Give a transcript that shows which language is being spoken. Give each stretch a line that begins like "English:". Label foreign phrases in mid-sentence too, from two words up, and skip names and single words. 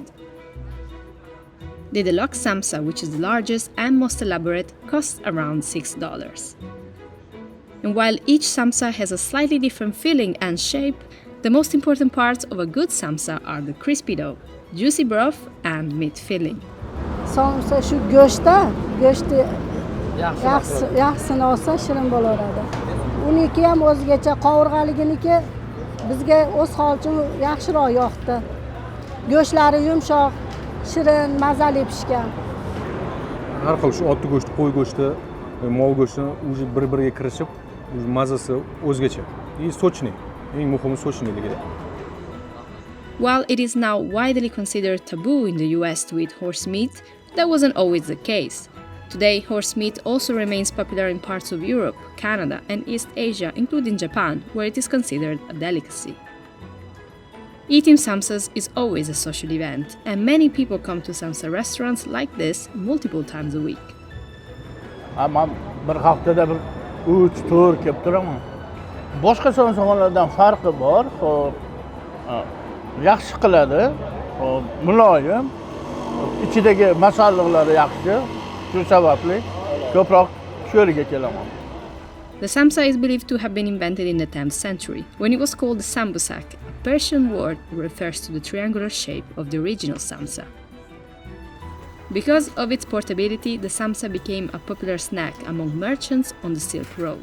English: The Deluxe Samsa, which is the largest and most elaborate, costs around $6. And while each samsa has a slightly different filling and shape, the most important parts of a good samsa are the crispy dough, juicy broth, and meat filling.
Uzbek: Samsa shu go'shti yaxshisini olsa shirin bo'laveradi. Uniki ham o'zgacha qovurg'aliginiki bizga o'z holicha yaxshiroq yoqdi. Go'shtlari yumshoq, shirin, mazali pishgan. Har xil shu otni go'shti, qo'y go'shti, mol go'shtini o'zi bir-biriga kirishib, mazasi o'zgacha.
Russian: И сочный.
Uzbek: Eng muhimi sochniligi.
English: While it is now widely considered taboo in the US to eat horse meat, that wasn't always the case. Today, horse meat also remains popular in parts of Europe, Canada, and East Asia, including Japan, where it is considered a delicacy. Eating samsas is always a social event, and many people come to samsa restaurants like this multiple times a week.
Uzbek: Men bir haftada bir 3-4 kelib turaman. Boshqa somsalardan farqi bor. Yaxshi qiladi. Muloyim. Ichidagi masalliqlari yaxshi. Shu sababli ko'proq shu yerga kelaman.
English: The samsa is believed to have been invented in the 10th century, when it was called the sambusak, a Persian word that refers to the triangular shape of the original samsa. Because of its portability, the samsa became a popular snack among merchants on the Silk Road.